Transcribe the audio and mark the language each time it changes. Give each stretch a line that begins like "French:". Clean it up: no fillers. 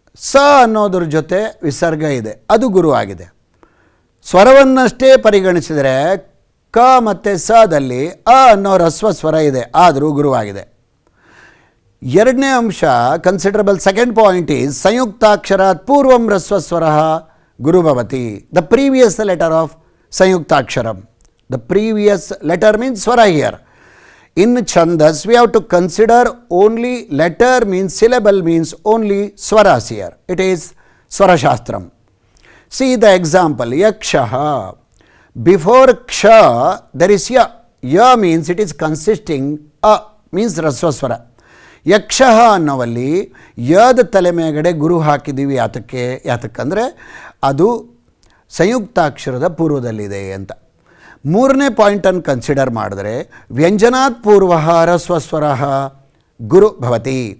Kannada: ಸ ಅನ್ನೋದ್ರ ಜೊತೆ ವಿಸರ್ಗ ಇದೆ, ಅದು ಗುರು ಆಗಿದೆ. ಸ್ವರವನ್ನಷ್ಟೇ ಪರಿಗಣಿಸಿದರೆ ಕ ಮತ್ತು ಸದಲ್ಲಿ ಅ ಅನ್ನೋ ಹ್ರಸ್ವ ಸ್ವರ ಇದೆ, ಆದರೂ ಗುರುವಾಗಿದೆ. ಎರಡನೇ ಅಂಶ,
English: considerable second point is
Sanskrit: ಸಂಯುಕ್ತಾಕ್ಷರಾತ್ ಪೂರ್ವಂ ಹ್ರಸ್ವಸ್ವರ ಗುರು ಭವತಿ.
English: The previous letter of ಸಂಯುಕ್ತಾಕ್ಷರಂ, the previous letter means swara here. In Chandas, we have to consider only letter means syllable means only swaras here. It is Swarashastram. See the example, Yakshaha. Before Ksha, there is Ya. Ya means it is consisting, A means Rasvaswara.
Kannada: Yakshaha ಅನ್ನೋವಲ್ಲಿ ಯದ ತಲೆ ಮೇಗಡೆ ಗುರು ಹಾಕಿದ್ದೀವಿ. ಯಾತಕ್ಕಂದರೆ ಅದು ಸಂಯುಕ್ತಾಕ್ಷರದ ಪೂರ್ವದಲ್ಲಿದೆ ಅಂತ. ಮೂರನೇ ಪಾಯಿಂಟನ್ನು consider ಮಾಡಿದ್ರೆ
Sanskrit: ವ್ಯಂಜನಾತ್ ಪೂರ್ವ ಹ್ರಸ್ವಸ್ವರ ಗುರು ಭವತಿ.